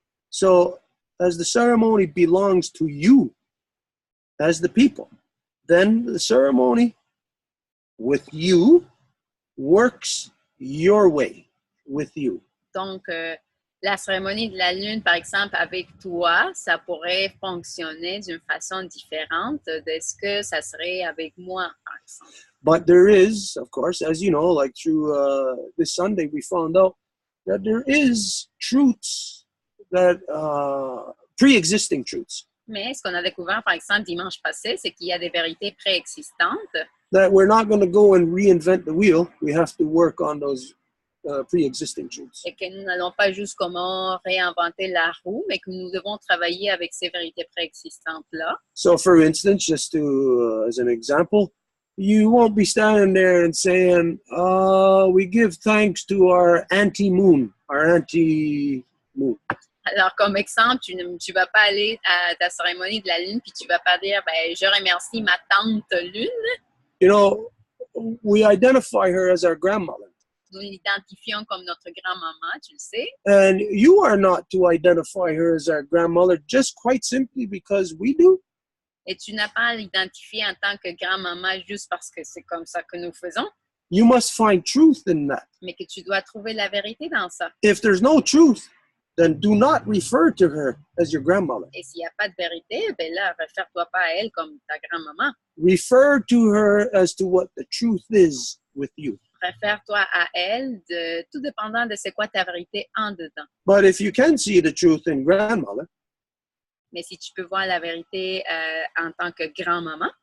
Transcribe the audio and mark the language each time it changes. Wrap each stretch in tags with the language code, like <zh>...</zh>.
<en>So as the ceremony belongs to you as the people, then the ceremony with you works your way with you.</en> <fr>Donc, la cérémonie de la lune, par exemple, avec toi, ça pourrait fonctionner d'une façon différente de ce que ça serait avec moi, par exemple.</fr> <en>But there is, of course, as you know, like through this Sunday, we found out that there is truths that, pre-existing truths,</en> <fr>Mais ce qu'on a découvert, par exemple, dimanche passé, c'est qu'il y a des vérités préexistantes</fr> <en>that we're not going to go and reinvent the wheel. We have to work on those pre-existing truths.</en> <fr>et que nous n'allons pas juste comment réinventer la roue, mais que nous devons travailler avec ces vérités préexistantes-là.</fr> <en>So, for instance, just to, as an example, you won't be standing there and saying, we give thanks to our anti-moon, our anti-moon.</en> <fr>Alors, comme exemple, tu ne vas pas aller à ta cérémonie de la lune puis tu vas pas dire, ben, je remercie ma tante lune.</fr> <en>You know, we identify her as our grandmother.</en> <fr>Nous l'identifions comme notre grand-maman, tu le sais.</fr> <en>And you are not to identify her as our grandmother just quite simply because we do.</en> <fr>Et tu n'as pas à l'identifier en tant que grand-maman juste parce que c'est comme ça que nous faisons,</fr> <en>You must find truth in that.</en> <fr>mais que tu dois trouver la vérité dans ça.</fr> <en>If there's no truth, then do not refer to her as your grandmother.</en> <fr>Et s'il n'y a pas de vérité, ben là, réfère-toi pas à elle comme ta grand-maman.</fr> <en>Refer to her as to what the truth is with you.</en> <fr>Réfère-toi à elle, tout dépendant de c'est quoi ta vérité en dedans.</fr> <en>But if you can see the truth in grandmother,</en> <fr>Mais si tu peux voir la vérité en tant que grand-maman,</fr>